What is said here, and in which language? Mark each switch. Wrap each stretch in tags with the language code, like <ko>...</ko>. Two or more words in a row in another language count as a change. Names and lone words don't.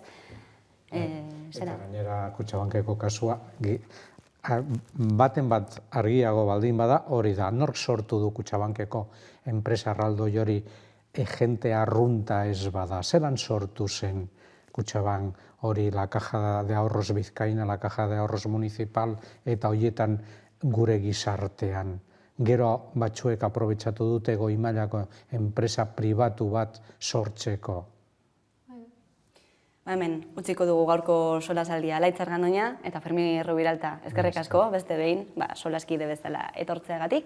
<eu>Eta gainera Kutxabankeko kasua, baten bat argiago baldin bada, hori da, nork sortu du Kutxabankeko enpresa erraldoi hori jente arrunta ez bada, zelan sortu zen Kutxabank hori la Caja de Ahorros Bizkaina, la Caja de Ahorros Municipal, eta horietan gure gizartean. Gero batzuek aprobetxatu dute goi mailako enpresa pribatu bat sortzeko. Hemen, utziko dugu gaurko solasaldia Laitzer Gandoña eta Fermin Rubiralta. Eskerrik asko, beste behin, solaskide bezala etortzeagatik.</eu>